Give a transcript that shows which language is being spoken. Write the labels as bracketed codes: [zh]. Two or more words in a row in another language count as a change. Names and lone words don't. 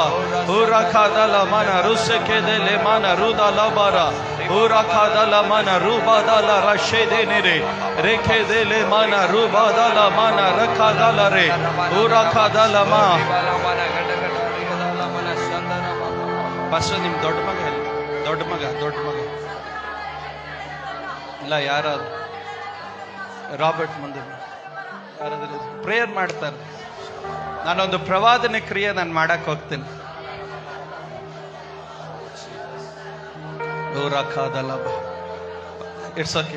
[kn] Urakadala mana rusekedele mana rudala bara. Urakadala mana rubadala rashedene rekedele mana rubadala mana rakadala re. Urakadala ma. Pastor nim ದೊಡ್ಡ ಮಗ ಇಲ್ಲ, ಯಾರಾದ್ರು ರಾಬರ್ಟ್ ಮುಂದೆ ಯಾರಾದ್ರೂ ಪ್ರೇಯರ್ ಮಾಡ್ತಾರೆ. ನಾನೊಂದು ಪ್ರವಾದನೆ ಕ್ರಿಯೆ ನಾನು ಮಾಡಕ್ ಹೋಗ್ತೇನೆ. [en] it's OK.